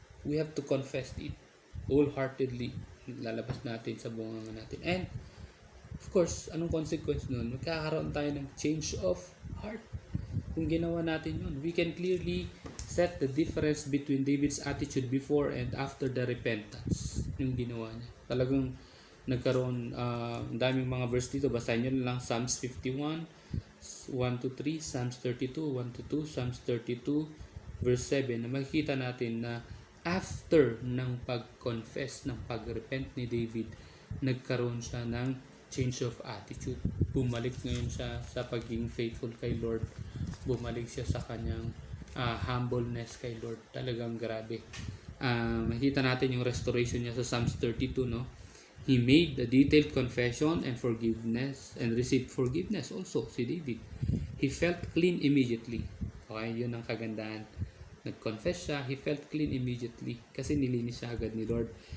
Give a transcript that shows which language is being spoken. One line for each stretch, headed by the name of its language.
English: We have to confess it wholeheartedly.
Filipino: Lalabas natin sa bunganga natin.
English: And, of course, anong consequence nun?
Filipino: Magkakaroon tayo ng
English: change of heart.
Filipino: Kung ginawa natin yun,
English: we can clearly set the difference between David's attitude before and after the repentance.
Filipino: Yung ginawa niya. Talagang nagkaroon, daming mga verse dito. Basahin nyo lang Psalms 51, 1-3, Psalms 32, 1-2, Psalms 32, verse 7, na makikita natin na after ng pag-confess, ng pag-repent ni David, nagkaroon siya ng
English: change of attitude.
Filipino: Bumalik ngayon siya sa pagiging faithful kay Lord. Bumalik siya sa kanyang humbleness kay Lord. Talagang grabe. Makikita natin yung restoration niya sa Psalms 32, no?
English: He made a detailed confession and forgiveness and received forgiveness also, si David. He felt clean immediately. Okay,
Filipino: yun ang kagandahan. Nag-confess siya,
English: he felt clean immediately
Filipino: kasi nilinis siya agad ni Lord.